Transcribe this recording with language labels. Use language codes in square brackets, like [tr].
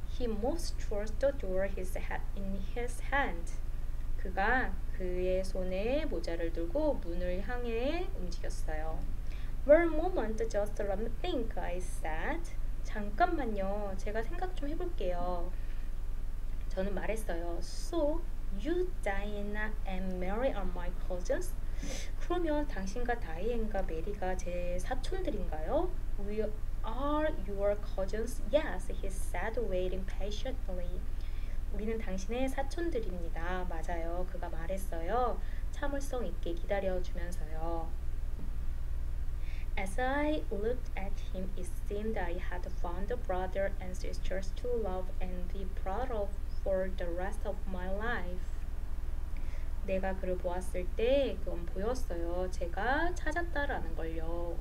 [en] He moves towards the door in his hand. [ko] 그가 그의 손에 모자를 들고 문을 향해 움직였어요. [en] One moment, just let me think, I said. [ko] 잠깐만요. 제가 생각 좀 해볼게요. 저는 말했어요. [en] So, you, Diana, and Mary are my cousins? [ko] 그러면 당신과 다이앤과 메리가 제 사촌들인가요? [en] We are your cousins? Yes, he said, waiting patiently. [ko] 우리는 당신의 사촌들입니다. 맞아요. 그가 말했어요. 참을성 있게 기다려주면서요. [en] As I looked at him, it seemed I had found a brother and sisters to love and be proud of for the rest of my life. [ko] 내가 그를 보았을 때 그건 보였어요. 제가 찾았다라는 걸요.